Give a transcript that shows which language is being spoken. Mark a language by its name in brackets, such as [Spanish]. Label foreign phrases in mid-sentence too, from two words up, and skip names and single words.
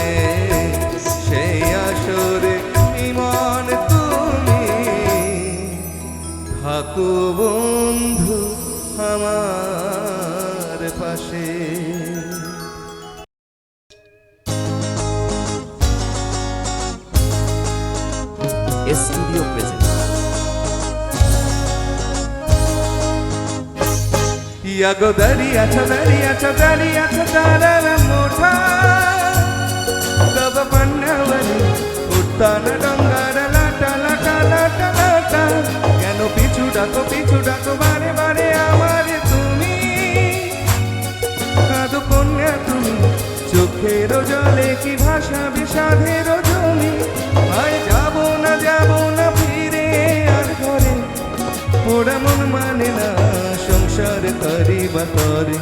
[Bangla] সেই আসরে ইমন তুমি থাকো বন্ধু আমার পাশে। [English] Studio present. [Marathi] यागो दरियाचा दरियाचा दरियाचा तारर मोठा, गब पाण्यावरी उठताना डोंगर लाटा लाटा लाटा लाटा। [Bangla] কেন পিছু ডাকো বারে বারে আমারে তুমি, কাঁদো কন্যা তুমি চোখের জলে কি ভাষা বিষাদের জমি। আয় যাব না ফিরে আর ঘরে, ওরা মন মানে না সংসার করি বা করে।